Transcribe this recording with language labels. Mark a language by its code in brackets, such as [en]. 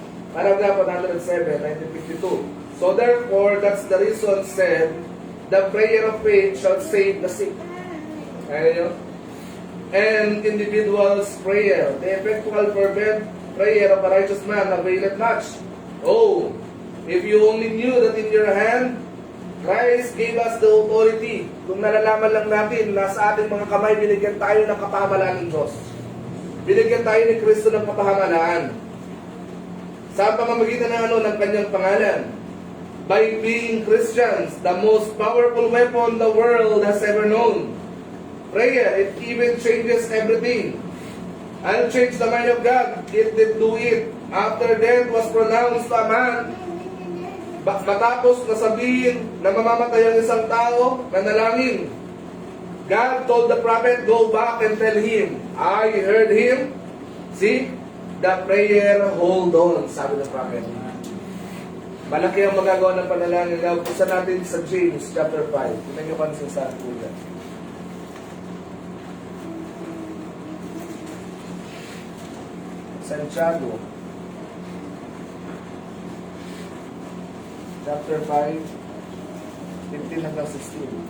[en] Paragraph 107, 1952. So therefore, that's the reason said, the prayer of faith shall save the sick. [tl] Kaya nyo? [en] And individual's prayer, the effectual fervent prayer of a righteous man availeth much. Oh, if you only knew that in your hand, Christ gave us the authority. [tl] Kung nalalaman lang natin na sa ating mga kamay, binigyan tayo ng kapahamalaan ng Diyos. Binigyan tayo ni Kristo ng kapahamalaan. Sa pamamagitan ng kanyang pangalan. [en] By being Christians, the most powerful weapon the world has ever known. Prayer, it even changes everything. I'll change the mind of God. It did do it. After death was pronounced to a man, [tl] matapos na sabihin na mamamatay ang isang tao, nanalangin. [en] God told the prophet, go back and tell him, I heard him. See? The prayer, hold on, [tl] sabi ng prophet. Malaki ang magagawa ng panalangin. Now, isa natin sa James chapter 5. Tingnan nyo kung sa kuya. Santiago chapter 5, 15 hanggang 16.